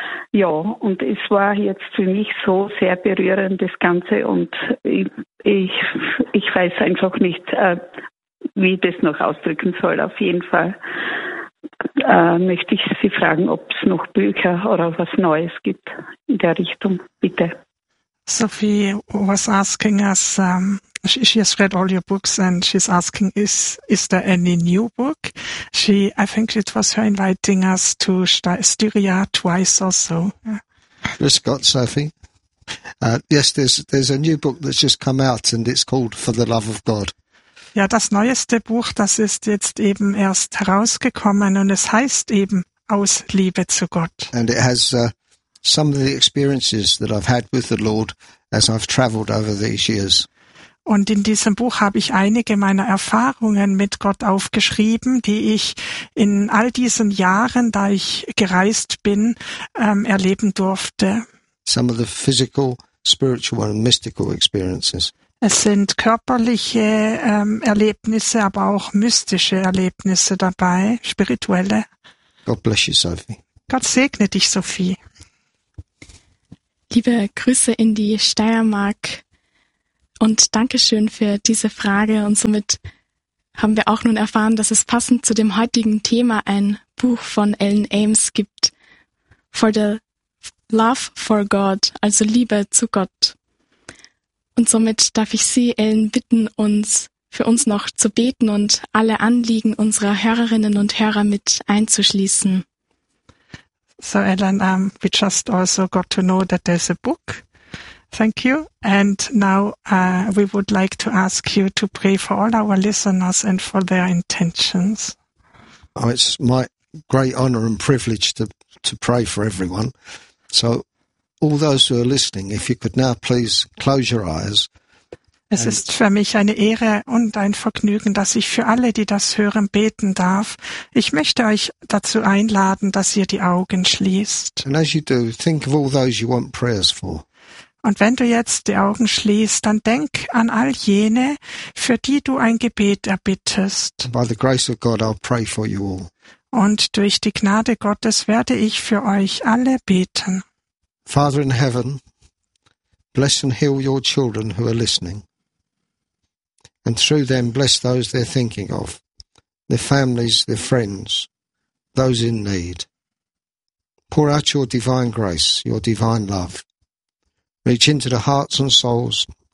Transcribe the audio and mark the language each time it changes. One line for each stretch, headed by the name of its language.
German: Ja, und es war jetzt für mich so sehr berührend, das Ganze, und ich weiß einfach nicht, wie ich das noch ausdrücken soll. Auf jeden Fall möchte ich Sie fragen, ob es noch Bücher oder was Neues gibt in der Richtung. Bitte.
English: Sophie was asking us, she has read all your books and she's asking, is there any new book? I think it was her inviting us to Styria twice or so.
German: Grüß Gott, Sophie.
English: Yes, there's a new book that's just come out and it's called For the Love of God.
German: Ja, das neueste Buch, das ist jetzt eben erst herausgekommen und es heißt eben Aus Liebe zu Gott.
English: And it has some of the experiences that I've had with the Lord as I've traveled over these years.
German: Und in diesem Buch habe ich einige meiner Erfahrungen mit Gott aufgeschrieben, die ich in all diesen Jahren, da ich gereist bin, erleben durfte.
English: Some of the physical, spiritual and mystical experiences.
German: Es sind körperliche Erlebnisse, aber auch mystische Erlebnisse dabei, spirituelle.
English: God bless you, Sophie.
German: Gott segne dich, Sophie. Liebe Grüße in die Steiermark. Und Dankeschön für diese Frage. Und somit haben wir auch nun erfahren, dass es passend zu dem heutigen Thema ein Buch von Ellen Ames gibt.
English: For the, Love for God,
German: also Liebe zu Gott. Und somit darf ich Sie, Ellen, bitten, uns für uns noch zu beten und alle Anliegen unserer Hörerinnen und Hörer mit einzuschließen.
English: So, Ellen, we just also got to know that there's a book. Thank you. And now we would like to ask you to pray for all our listeners and for their intentions. Oh, it's my great honor and privilege to pray for everyone. So all those who are listening, if you could now please close your eyes.
German: Es ist für mich eine Ehre und ein Vergnügen, dass ich für alle, die das hören, beten darf. Ich möchte euch dazu einladen, dass ihr die Augen schließt.
English: And as you do, think of all those you want prayers for.
German: Und wenn du jetzt die Augen schließt, dann denk an all jene, für die du ein Gebet erbittest.
English: By the grace of God, I'll pray for you all.
German: Und durch die Gnade Gottes werde ich für euch alle beten.
English: Father in heaven, bless and heal your children who are listening. And through them, bless those they're thinking of, their families, their friends, those in need. Pour out your divine grace, your divine love. Reach into the hearts and souls.